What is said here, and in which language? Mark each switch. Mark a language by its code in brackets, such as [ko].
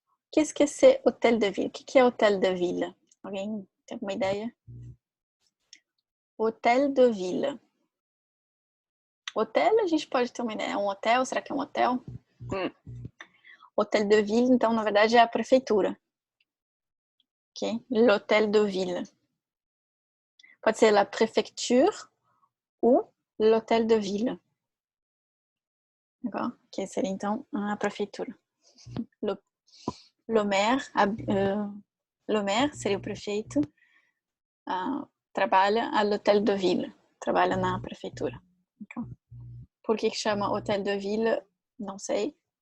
[fr] Qu'est-ce que c'est hôtel de ville? [pt] O que é hôtel de ville? Alguém tem alguma ideia? Hôtel de ville. Hotel, a gente pode ter uma ideia. É um hotel? Será que é um hotel? Hôtel de ville, então, na verdade, é a prefeitura. [fr] Ok? L'hôtel de ville. [pt] Pode ser [fr] la préfecture ou l'hôtel de ville. D'accord? [pt] Que seria, então, a prefeitura. Le maire seria o prefeito, trabalha à l'hôtel de ville. Trabalha na prefeitura. Okay? Por que chama hôtel de ville? Não sei.